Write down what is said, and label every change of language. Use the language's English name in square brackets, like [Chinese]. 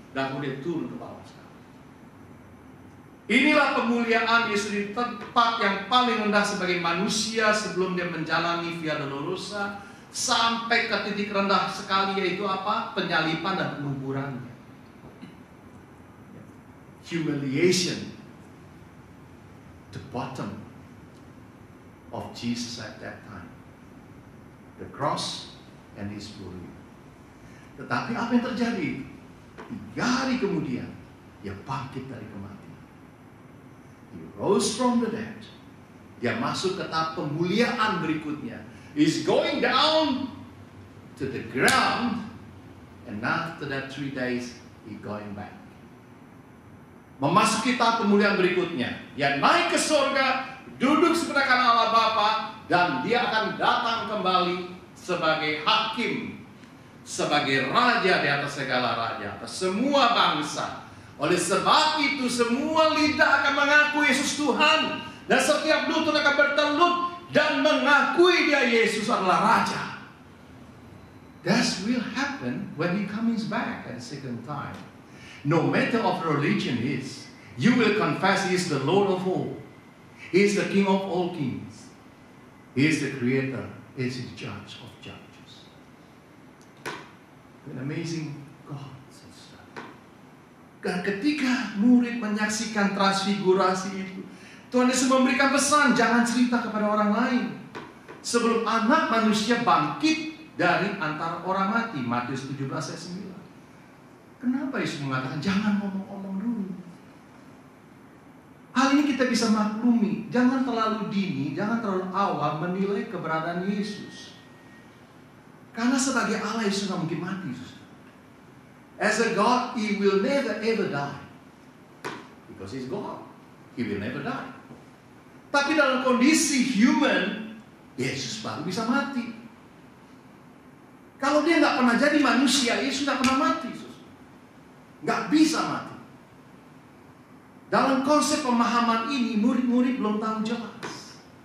[Indonesian] Dan kemudian turun ke bawah sekarang. Inilah kemuliaan Yesus di tempat yang paling rendah sebagai manusia sebelum dia menjalani via dolorosa sampai ke titik rendah sekali, yaitu apa? Penyalipan dan penguburannya. [English] Humiliation, the bottom of Jesus at that time, the cross and his burial. [Indonesian] Tetapi apa yang terjadi? 3 hari kemudian dia bangkit dari kematian. [English] He rose from the dead. [Indonesian] Dia masuk ke tahap pemuliaan berikutnya. [English] He's going down to the ground, and after that 3 days he going back. [Indonesian] Memasuki tahap pemulihan berikutnya. Dia naik ke surga, duduk sebelah kanan Allah Bapa, dan dia akan datang kembali sebagai hakim, sebagai raja di atas segala raja, atas semua bangsa. Oleh sebab itu semua lidah akan mengaku Yesus Tuhan, dan setiap lutut akan bertelut dan mengakui dia Yesus adalah raja. [English] That will happen when he comes back at the second time. No matter of religion is, you will confess he is the Lord of all. He is the King of all kings. He is the Creator. He is the Judge of judges. An amazing God. [Indonesian] Dan ketika murid menyaksikan transfigurasi itu, Tuhan Yesus memberikan pesan, jangan cerita kepada orang lain sebelum anak manusia bangkit dari antara orang mati. Matius 17 ayat 9. Kenapa Yesus mengatakan jangan ngomong-ngomong dulu? Hal ini kita bisa maklumi. Jangan terlalu dini, jangan terlalu awal menilai keberadaan Yesus. Karena sebagai Allah Yesus tidak mungkin mati. [English] As a God, He will never ever die. Because He's God, He will never die. [Indonesian] Tapi dalam kondisi human, Yesus baru bisa mati. Kalau dia nggak pernah jadi manusia, Yesus nggak pernah mati. Nggak bisa mati. Dalam konsep pemahaman ini, murid-murid belum tahu jelas.